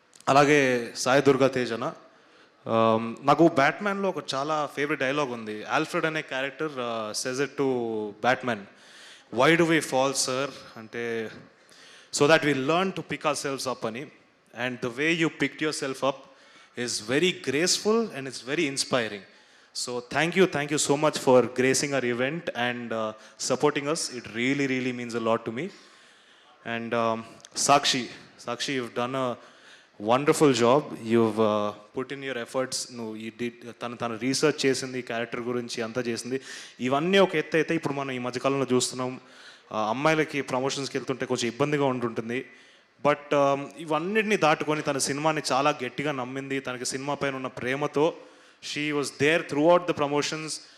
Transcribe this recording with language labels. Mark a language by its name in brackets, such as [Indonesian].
[Telugu] అలాగే సాయి దుర్గా తేజ్ అన్న, నాకు బ్యాట్మ్యాన్లో ఒక చాలా ఫేవరెట్ డైలాగ్ ఉంది. [English] Alfred అనే character says it to Batman, why do we fall sir అంటే, so that we learn to pick ourselves up అని. And the way you picked yourself up is very graceful and it's very inspiring. So thank you so much for gracing our event and supporting us. It really means a lot to me. And Sakshi, you've done a wonderful job. You've put in your efforts. You did [Telugu] tana research chesindi, character gurinchi anta chesindi. ఇవన్నీ ఒక ఎత్తు అయితే ఇప్పుడు మనం ఈ మధ్యకాలంలో చూస్తున్నాం, అమ్మాయిలకి ప్రమోషన్స్కి వెళ్తుంటే కొంచెం ఇబ్బందిగా ఉంటుంటుంది. బట్ ఇవన్నిటిని దాటుకొని తన సినిమాని చాలా గట్టిగా నమ్మింది. తనకి సినిమా పైన ఉన్న ప్రేమతో [English] She was there throughout the promotions.